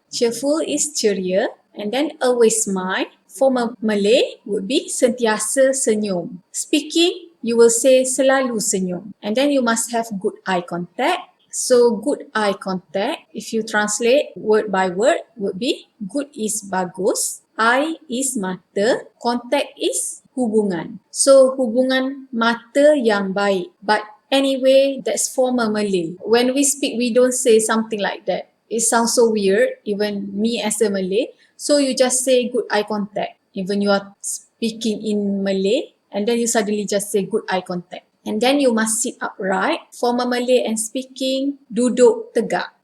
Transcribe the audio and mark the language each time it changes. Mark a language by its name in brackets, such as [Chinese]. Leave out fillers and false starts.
[English] Cheerful is ceria. And then always smile. Formal Malay would be [Malay] sentiasa senyum. [English] Speaking, you will say [Malay] selalu senyum. [English] And then you must have good eye contact. So good eye contact, if you translate word by word, would be good is bagus, eye is mata, contact is hubungan. [Malay] So hubungan mata yang baik. [English] But anyway, that's formal Malay. When we speak, we don't say something like that. It sounds so weird, even me as a Malay. So you just say good eye contact. Even you are speaking in Malay, and then you suddenly just say good eye contact. And then you must sit upright. Formal Malay and speaking, [Malay] duduk tegak.